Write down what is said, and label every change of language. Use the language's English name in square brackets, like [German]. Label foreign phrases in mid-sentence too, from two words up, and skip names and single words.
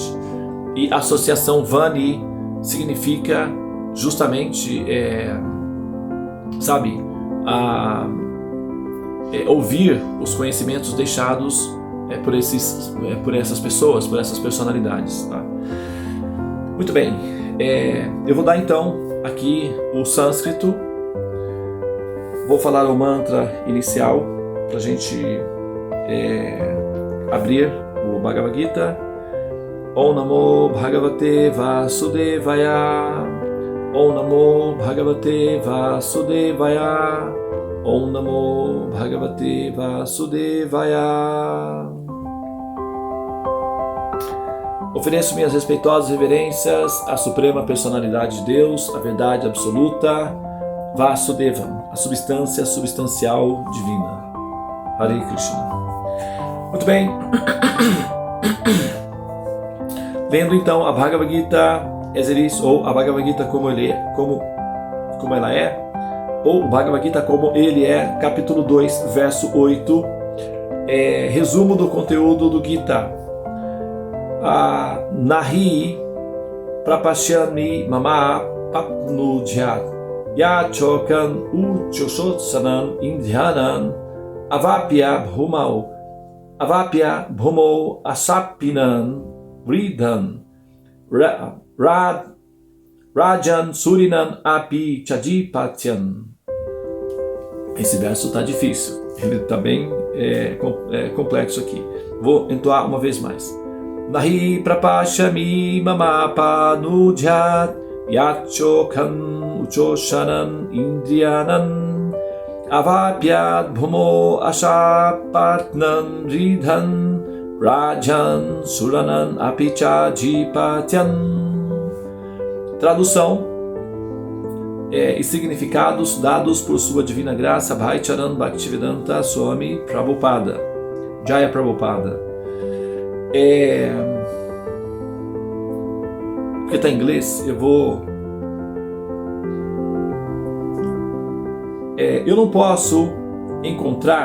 [Portuguese] E associação Vani significa justamente, ouvir os conhecimentos deixados por essas pessoas, por essas personalidades. Tá? Muito bem, eu vou dar então aqui o sânscrito, vou falar o mantra inicial para a gente abrir o Bhagavad Gita. [Sanskrit] ॐ नमो भगवते वासुदेवाय, ॐ नमो भगवते वासुदेवाय, ॐ नमो भगवते वासुदेवाय. [Portuguese] Ofereço minhas respeitosas reverências à Suprema Personalidade de Deus, a verdade absoluta, Vasudeva, a substância substancial divina. [Sanskrit] हरे कृष्ण. [Portuguese] Muito bem. Lendo então a Bhagavad Gita Ezeris, ou a Bhagavad Gita como ela é, ou o Bhagavad Gita como ele é, capítulo 2, verso 8, resumo do conteúdo do Gita. [Sanskrit] न हि प्रपश्यामि ममापनुद्याद् यच्छोकमुच्छोषणमिन्द्रियाणाम् अवाप्य भूमावसपत्नमृद्धं राज्यं सुराणामपि चाधिपत्यम्. [Portuguese] Esse verso está difícil, ele está bem complexo aqui. Vou entoar uma vez mais. [Sanskrit] न हि प्रपश्यामि ममापनुद्याद् यच्छोकमुच्छोषणमिन्द्रियाणाम् अवाप्य भूमावसपत्नमृद्धं राज्यं सुराणामपि चाधिपत्यम्. [Portuguese] Tradução e significados dados por sua divina graça Bhai Charan Bhaktivedanta Swami Prabhupada, Jaya Prabhupada. Porque está em inglês, eu não posso encontrar.